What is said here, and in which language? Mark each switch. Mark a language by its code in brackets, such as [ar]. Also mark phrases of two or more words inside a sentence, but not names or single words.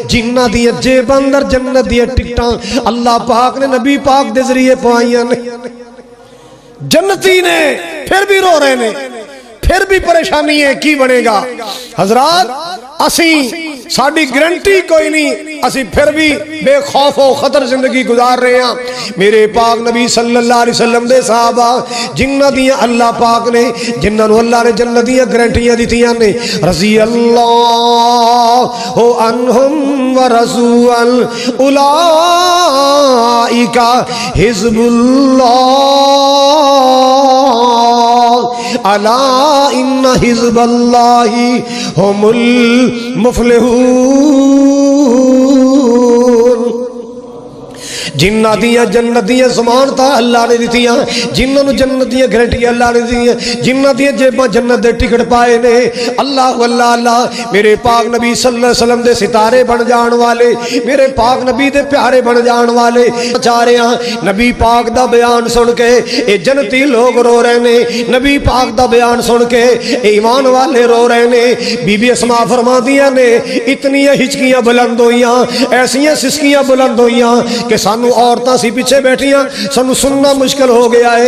[pa] جنہاں دی جیب اندر جنت دی ٹکٹاں اللہ پاک نے نبی پاک دے ذریعے پوائیاں نے، جنتی نے فیر بھی رو رہے نے، فیر بھی پریشانی ہے، کی بنے گا? حضرات اسی ساڈی گارنٹی کوئی نہیں، اسی فیر بھی بے خوف و خطر زندگی گزار رہے ہیں. میرے پاک نبی [ar] صلى الله عليه وسلم [pa] دے صحابہ جنہاں دی اللہ پاک نے، جنہاں نوں اللہ نے جنت دی گارنٹیاں دتیاں نے, [ar] رضي الله عنهم ورضوا عنه أولئك حزب الله ألا إن حزب الله هم المفلحون. [pa] جنہاں دیاں جنت دیاں ضمانتاں اللہ نے دتیاں، جنہاں نوں جنت دیاں گارنٹیاں اللہ نے دتیاں، جنہاں دیاں جیباں جنت دے ٹکٹ پائے نے، اللہ اللہ اللہ. میرے پاک نبی [ar] صلى الله عليه وسلم [pa] دے ستارے بن جان والے، میرے پاک نبی دے پیارے بن جان والے چاریاں نبی پاک دا بیان سن کے یہ جنتی لوگ رو رہے نے، نبی پاک دا بیان سن کے ایمان والے رو رہے نے. بی بی اسماء فرماندیاں نے، اتنیاں ہچکیاں بلند ہوئیاں، ایسیاں سسکیاں بلند ہوئیاں کہ سانوں عورتاں سی پیچھے بیٹھیاں، سانوں سننا مشکل ہو گیا ہے.